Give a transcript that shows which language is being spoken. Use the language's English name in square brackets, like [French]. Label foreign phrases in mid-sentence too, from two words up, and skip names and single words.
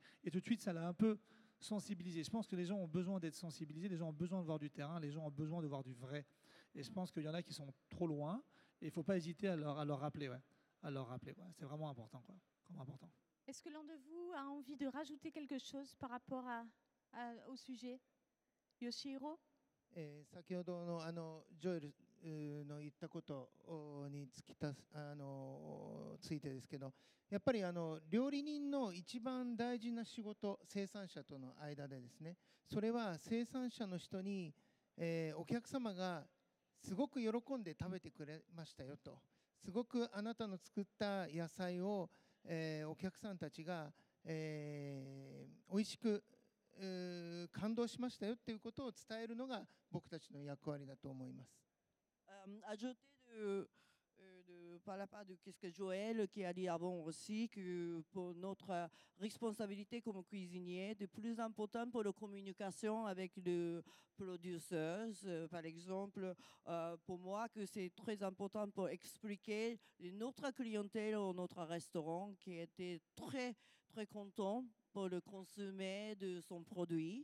[French] Et tout de suite, ça l'a un peu sensibilisé. Je pense que les gens ont besoin d'être sensibilisés, les gens ont besoin de voir du terrain, les gens ont besoin de voir du vrai. Et je pense qu'il y en a qui sont trop loin, et il ne faut pas hésiter à leur rappeler. Ouais. C'est vraiment important. Important. Est-ce que l'un de vous a envie de rajouter quelque chose par rapport au sujet? Yoshihiro? [Japanese] 先ほどのジョエルの言ったことについてですけど、やっぱり料理人の一番大事な仕事、生産者との間でですね、それは生産者の人に、お客様がすごく喜んで食べてくれましたよと、すごくあなたの作った野菜を、お客さんたちが、おいしく感動しましたよっていうことを伝えるのが僕たちの役割だと思います。 [French] Ajouter de par la part de qu'est-ce que Joël qui a dit avant aussi, que pour notre responsabilité comme cuisinier, de plus important pour la communication avec le producteur. Par exemple, pour moi, que c'est très important pour expliquer notre clientèle ou notre restaurant qui était très, très content pour le consommer de son produit.